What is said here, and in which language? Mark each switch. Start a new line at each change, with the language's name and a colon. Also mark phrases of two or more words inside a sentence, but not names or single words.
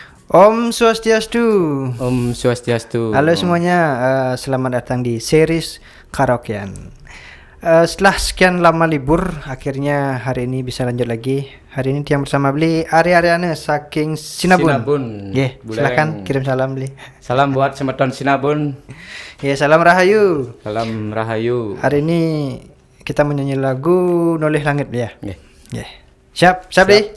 Balinese: Om Swastiastu. Om Swastiastu.
Indonesian: Halo semuanya, selamat datang di series karaokean. Setelah sekian lama libur, akhirnya hari ini bisa lanjut lagi. Hari ini Tiang bersama Beli Ari Ariane saking Sinabun. Silakan kirim salam Beli. Salam buat semeton Sinabun. Salam Rahayu. Salam Rahayu. Hari ini kita menyanyi lagu Noleh Langit Beli ya. Siap Beli?